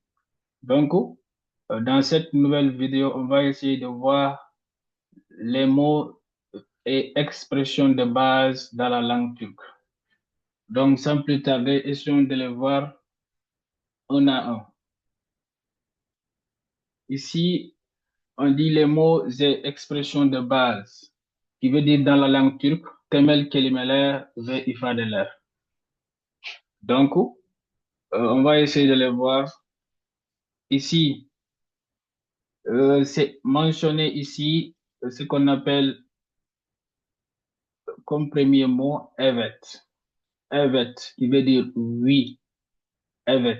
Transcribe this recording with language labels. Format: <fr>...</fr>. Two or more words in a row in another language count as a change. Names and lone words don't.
<fr>Donc, dans cette nouvelle vidéo, on va essayer de voir les mots et expressions de base dans la langue turque. Donc, sans plus tarder, essayons de les voir un à un. Ici, on dit les mots et expressions de base, qui veut dire dans la langue turque,</fr> <tr>temel kelimeler ve ifadeler.</tr> <fr>Donc, on va essayer de les voir. Ici, c'est mentionné ici ce qu'on appelle comme premier mot evet.</fr> <tr>Evet,</tr> <fr>qui veut dire oui.</fr> <tr>Evet.</tr>